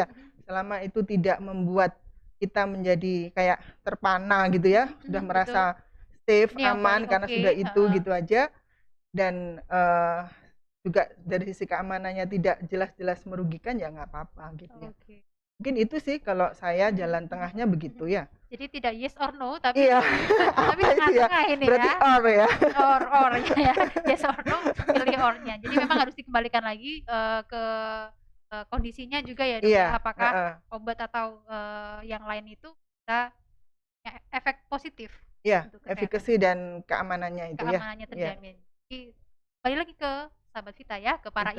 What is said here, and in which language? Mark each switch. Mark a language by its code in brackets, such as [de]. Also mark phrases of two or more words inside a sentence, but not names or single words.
[id] Selama itu tidak membuat kita menjadi kayak terpana gitu ya, sudah merasa safe, aman karena sudah itu gitu aja, dan juga dari sisi keamanannya tidak jelas-jelas merugikan ya nggak apa-apa gitu ya. Mungkin itu sih kalau saya jalan tengahnya begitu ya. Jadi tidak [en] yes or no, [id] tapi Iya. tapi Apa itu ya? tengah-tengah ini Berarti ya. or ya. [en] Or ya. Yes or no, [id] pilih or-nya. Jadi memang harus dikembalikan lagi ke kondisinya juga ya, Dok. Iya, Apakah heeh. obat atau yang lain itu bisa efek positif Iya, untuk kesehatan, efikasi dan keamanannya itu ya. keamanannya Iya, terjamin. Jadi kembali lagi ke sahabat Vita ya, ke para